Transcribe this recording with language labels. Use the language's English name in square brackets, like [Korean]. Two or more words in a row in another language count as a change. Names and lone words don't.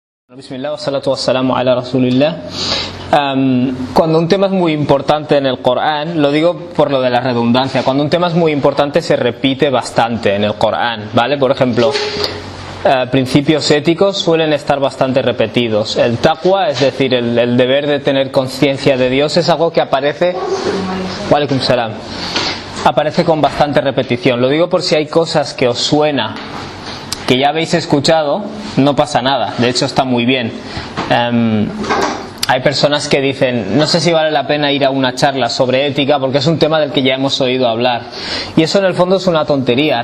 [Arabic] بسم الله والصلاة والسلام على رسول الله. [Spanish] Cuando un tema es muy importante en el Corán, lo digo por lo de la redundancia, cuando un tema es muy importante se repite bastante en el Corán, ¿vale? Por ejemplo, principios éticos suelen estar bastante repetidos. El taqwa, es decir, el deber de tener conciencia de Dios, es algo que aparece, [Arabic] وعليكم السلام, [Spanish] aparece con bastante repetición. Lo digo por si hay cosas que os suena, que ya habéis escuchado, no pasa nada, de hecho está muy bien. Hay personas que dicen, no sé si vale la pena ir a una charla sobre ética porque es un tema del que ya hemos oído hablar, y eso en el fondo es una tontería.